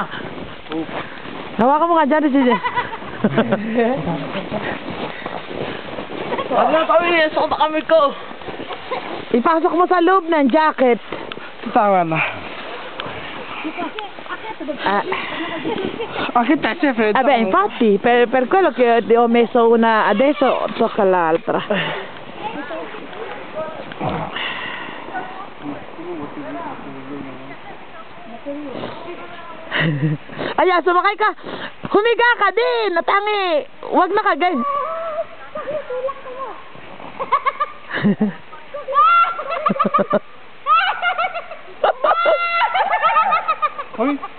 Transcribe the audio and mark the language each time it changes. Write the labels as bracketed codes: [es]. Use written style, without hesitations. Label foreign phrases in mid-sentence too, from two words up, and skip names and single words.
[tl] Hawakan mo nga dyan si Jandel. Ano kami? Sakot na kami ko! Ipasok mo sa loob ng jacket. Tama na. Ah, Bakit tayo, Fred? [it] vabbè, infatti, per quello che ho messo una adesso, tocca l'altra. [tl] Ayan, sumakay ka. Humiga ka din, natangi. Huwag na kagay. Hoy.